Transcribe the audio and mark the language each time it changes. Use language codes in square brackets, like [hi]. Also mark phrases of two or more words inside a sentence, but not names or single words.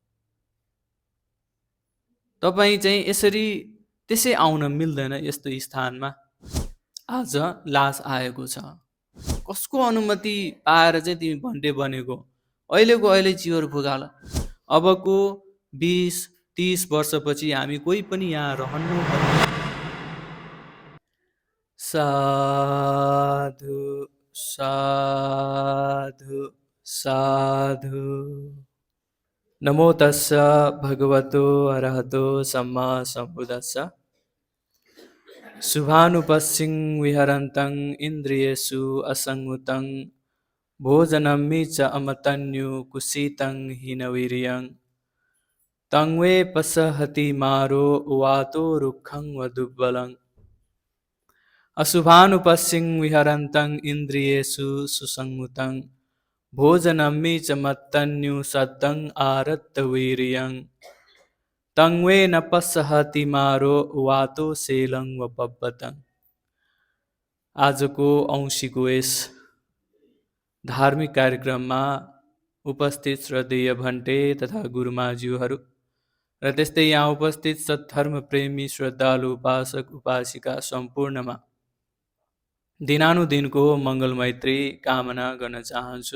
[ne] तपाईँ चाहिँ यसरी त्यसै आउन मिल्दैन। यस्तो स्थानमा आज लास आएको छ। कसको अनुमति पाएर चाहिँ तिमी भन्टे बनेको? अहिलेको अहिले चिवर फुकाल। अबको 20-30 वर्षपछि हामी कोही पनि यहाँ रहनु पर्दैन। [pi] साधु साधु साधु। नमो तस्स भगवतो अरहतो सम्मा सम्बुद्धस्स। शुभानुपस्सिं विहरन्तं इन्द्रियेषु असंयुतं भोजनमि च अमतन्यु कुसीतं हीनवीर्यं तं वे पसहति मारो वातो रुक्षं वदुब्बलं। अशुभानुपस्सिं विहरन्तं इन्द्रियेषु सुसंयुतं भोजनमि च मत्तन्यु सत्तं आरत्तवीर्यं तं वे न पसहति मारो वातो सेलं वपब्बतं। [ne] आजको औँसीको यस धार्मिक कार्यक्रममा उपस्थित श्रद्धेय भन्टे तथा गुरुमाज्यूहरू र त्यस्तै यहाँ उपस्थित सद्धर्म प्रेमी श्रद्धालु उपासक उपासिका सम्पूर्णमा दिनानुदिनको मङ्गल मैत्री कामना गर्न चाहन्छु।